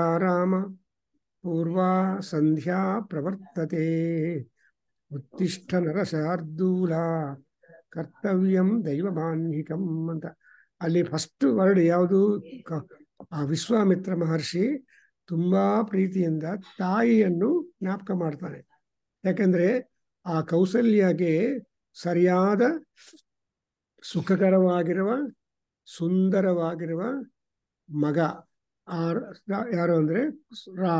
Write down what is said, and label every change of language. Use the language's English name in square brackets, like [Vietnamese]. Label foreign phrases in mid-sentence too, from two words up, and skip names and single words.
[Sanskrit] ರಾಮ ಪೂರ್ವಾ ಸಂಧ್ಯಾ ಪ್ರವರ್ತತೆ ಉತ್ತಿಷ್ಠ ನರಶಾರ್ದೂಲ ಕರ್ತವ್ಯಂ ದೈವಮಾನ್ಹಿಕಂ ಅಂತ. [Kannada] ಅಲ್ಲಿ [English] first word [Kannada] ಯಾವುದು? ಆ ವಿಶ್ವಾಮಿತ್ರ ಮಹರ್ಷಿ ತುಂಬಾ ಪ್ರೀತಿಯಿಂದ ತಾಯಿಯನ್ನು ಜ್ಞಾಪಕ ಮಾಡ್ತಾನೆ. ಯಾಕಂದ್ರೆ ಆ ಕೌಸಲ್ಯಗೆ ಸರಿಯಾದ ಸುಖಕರವಾಗಿರುವ ಸುಂದರವಾಗಿರುವ ಮಗ ಯಾರು ಅಂದ್ರೆ ರಾಮ.